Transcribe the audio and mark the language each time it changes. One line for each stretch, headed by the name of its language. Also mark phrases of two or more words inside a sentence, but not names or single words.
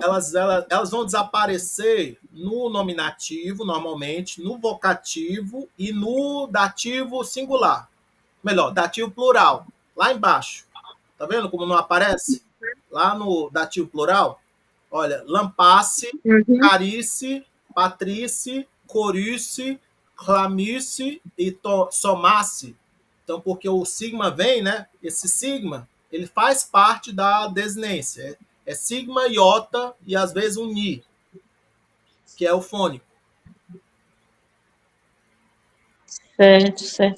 Portuguese: elas vão desaparecer no nominativo, normalmente, no vocativo e no dativo singular. Melhor, dativo plural, lá embaixo. Tá vendo como não aparece? Lá no dativo plural, olha, lampasse, uhum.
Greek: χάρισι, πατρίσι, κόρυσι, χλαμύσι e σώμασι.
Portuguese: Então, porque o sigma vem, né? Esse sigma, ele faz parte da desinência. É sigma, iota e às vezes um ni, que é o fônico. Certo, certo.